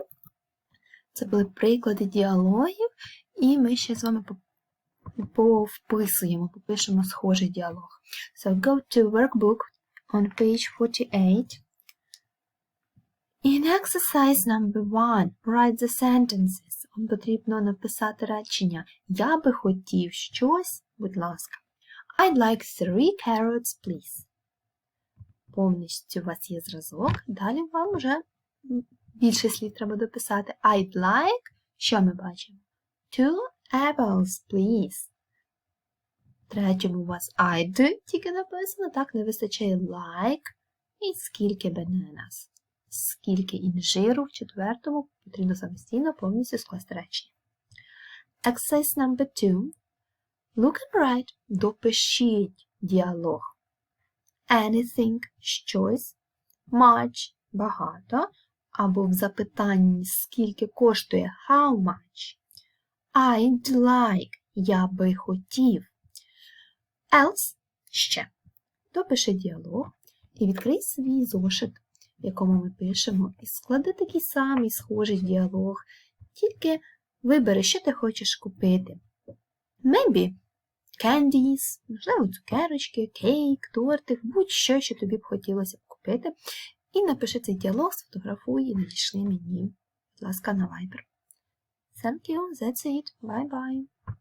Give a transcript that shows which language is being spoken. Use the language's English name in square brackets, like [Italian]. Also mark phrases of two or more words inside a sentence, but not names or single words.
[Ukrainian] Це були приклади діалогів, і ми ще з вами повписуємо, попишемо схожий діалог. [English] So go to workbook on page 48. In exercise number 1, write the sentences. [Ukrainian] Вам потрібно написати речення. Я би хотів щось, будь ласка. [English] I'd like 3 carrots, please. [Ukrainian] Повністю у вас є зразок. Далі вам вже більше слів треба дописати. [English] I'd like, [Ukrainian] що ми бачимо? [English] 2 apples, please. [Ukrainian] Третьому у вас I'd тільки написано, так, не вистачає like. І скільки bananas. Скільки інжиру в четвертому потрібно самостійно повністю скласти речення. [English] Exercise number 2. Look and write. [Ukrainian] Допишіть діалог. Anything – щось, much – багато, або в запитанні скільки коштує [English] how much. I'd like – [Ukrainian] я би хотів. [English] Else – ще. [Ukrainian] Допиши діалог і відкрий свій зошит, в якому ми пишемо, і склади такий самий схожий діалог, тільки вибери, що ти хочеш купити. [English] Maybe candies, [Ukrainian] можливо, цукерочки, кейк, тортик, будь-що, що тобі б хотілося б купити. І напиши цей діалог, сфотографуй і надійшли мені, будь ласка, на Viber. [English] Thank you, that's it, bye-bye.